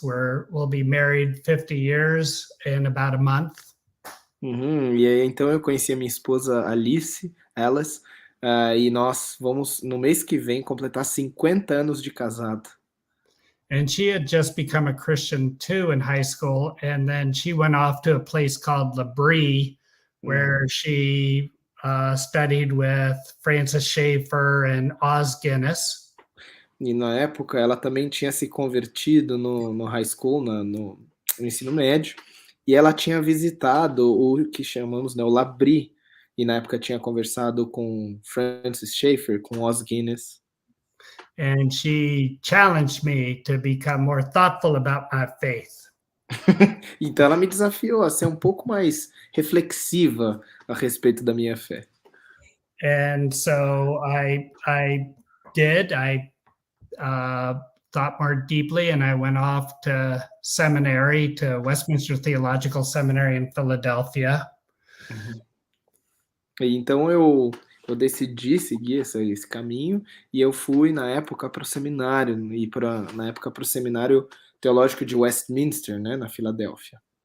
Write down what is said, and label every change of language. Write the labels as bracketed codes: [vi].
[en] We'll be married 50 years in about a month. [pt] E aí, então eu conheci a minha esposa Alice, e nós vamos, no mês que vem, completar 50 anos de casado. [en] And she had just become a Christian too in high school. And then she went off to a place called L'Abri, where she studied with Francis Schaeffer and Os Guinness. [pt] E na época ela também tinha se convertido no high school, no ensino médio, e ela tinha visitado o que chamamos, né, o L'Abri, e na época tinha conversado com Francis Schaeffer, com Os Guinness. [en] And she challenged me to become more thoughtful about my faith. [pt] Então ela me desafiou a ser um pouco mais reflexiva a respeito da minha fé. [en] And so I did. I thought more deeply, and I went off to seminary, to Westminster Theological Seminary in Philadelphia. [pt] E então eu decidi seguir esse caminho, e eu fui na época para o seminário, na época para o seminário teológico de Westminster, né, na Filadélfia.